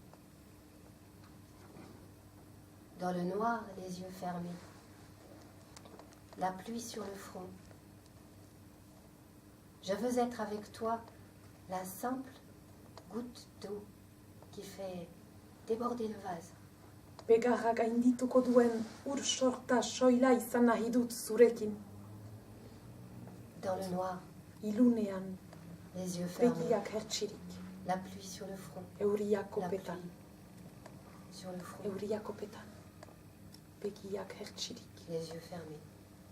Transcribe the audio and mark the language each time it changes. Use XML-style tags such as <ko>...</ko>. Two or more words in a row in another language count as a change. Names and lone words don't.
<fr>Dans le noir, les yeux fermés, la pluie sur le front. Je veux être avec toi la simple goutte d'eau qui fait déborder le vase.</fr> <eu>Begarra gaindituko duen ur sorta soila izan nahi dut zurekin.</eu> <fr>Dans le noir,</fr> <eu>Ilunean,</eu> <fr>les yeux fermés,</fr> <eu>begiak hertsirik,</eu> <fr>la pluie sur le front,</fr> <eu>euria</eu> <fr>la</fr> <eu>kopetan.</eu> <fr>pluie sur le front,</fr> <eu>Euria kopetan, begiak hertsirik.</eu> <fr>les yeux fermés.</fr>